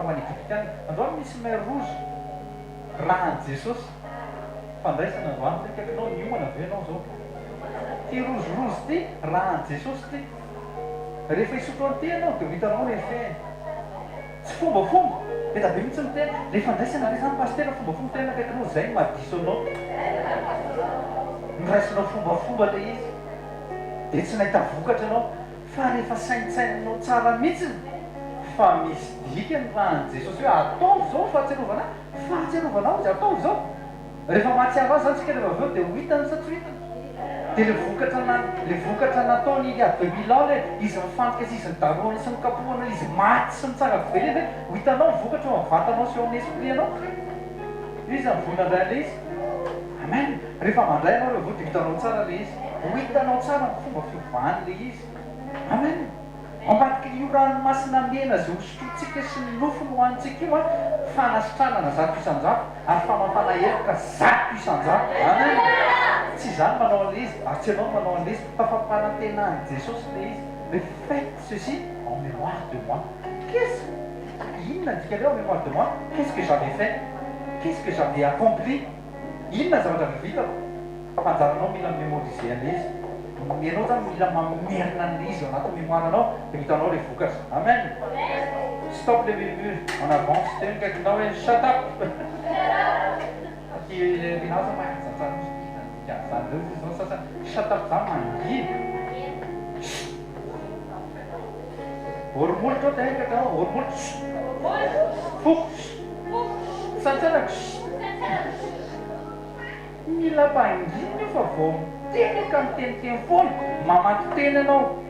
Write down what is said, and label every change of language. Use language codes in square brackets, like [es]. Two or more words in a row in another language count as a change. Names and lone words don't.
[mg] hoany egyptianina androany misy [fr] mer rouge [mg] rahan jesosy fandraisana androany tena kaikanao niomana ave anao zao ty rouge ty rahan jesosy ty rehefa isotro an'ity ianao dia hitanao rehefa tsy fombafomba dia tabe mihitsy ny tena rehefa andraisana re zany pastera fombafomba tena kaikanao zay madiso anao niraisinao fombafomba le izy dia tsy nahita vokatra anao fa rehefa saintsainanao tsara mihitsy fa misy dikany rahan jesosy hoe ataovy zao fahatserovanao izy ataovy zao rehefa mahatsiaro azy zany tsika rehefa aveo dia ho hitany sa tsy hitany dia le vokatra nataony [fr] il y a 2000 ans [mg] le izy mifantika sy izy nidaroana sy nikapohana izy maty sy mitsanga velena ho hitanao vokatra eo vatanao sy eo amin'ny esprit anao izy amivonandray le izy amen rehefa mandray anao le voa dia hitanao tsara le izy ho hitanao tsara ny fomba fiovany le izy amen ambadiky io ranomasina mena zay hosotrotsika sy ny nofony hoantsika io fanasitranana 100 isan-jato ary famafana heloka 100 isan-jato amen tsy zany manao an'le izy ary tsy anao manao an'le izy fa fampanantenany jesosy le izy le [fr] faites ceci en mémoire de moi [mg] inona dikan'reo [fr] en mémoire de moi qu'est-ce que j'avais fait qu'est-ce que j'avais accompli [mg] inona zavatra vivitako fanjaranao mila mémoriser an'le izy ianao zany mila mamerina an'le izy ao anaty mémoire anao dia hitanao le vokatra amen [fr] stop le murmure en avance [mg] teny kaikinao hoe [en] shut up [mg] rinaza mahazazany sasany [en] shut up [mg] zany mangina oromolotra teny kaikinao oromolotra foko santsanaky mila mpangina fa vao miteny ka miteniteny foana mamaky teny anao